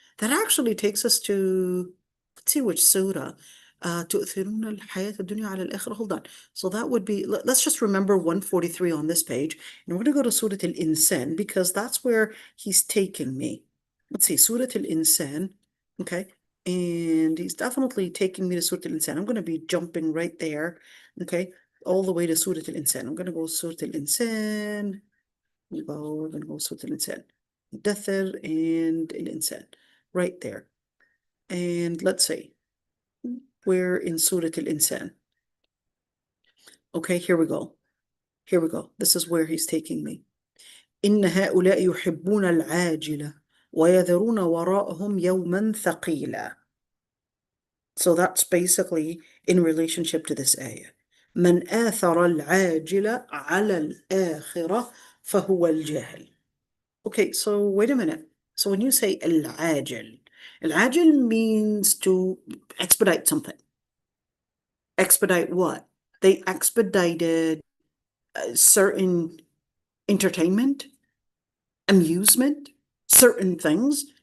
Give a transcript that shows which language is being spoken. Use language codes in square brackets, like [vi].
[en] That actually takes us to, let's see which surah. [ar] تؤثرون الحياة الدنيا على الآخرة. [en] Hold on. So that would be, let's just remember 143 on this page. And we're going to go to Surah Al-Insan because that's where he's taking me. Let's see, Surah Al-Insan. Okay. And he's definitely taking me to Surah Al-Insan. I'm going to be jumping right there. Okay. All the way to Surah Al-Insan. I'm going to go Surah Al-Insan. We're going to go Surah Al-Insan. Dathir and Al-Insan. Right there. And let's see. We're in Surah Al-Insan. Okay, here we go. Here we go. This is where he's taking me. [ar] إن هؤلاء يحبون العاجلة ويذرون وراءهم يوما ثقيلا. [en] So that's basically in relationship to this ayah. [ar] من آثر العاجلة على الآخرة فهو الجاهل. [en] Okay, so wait a minute. So when you say al-ajil, al-ajil means to expedite something. Expedite what? They expedited certain entertainment, amusement, certain things.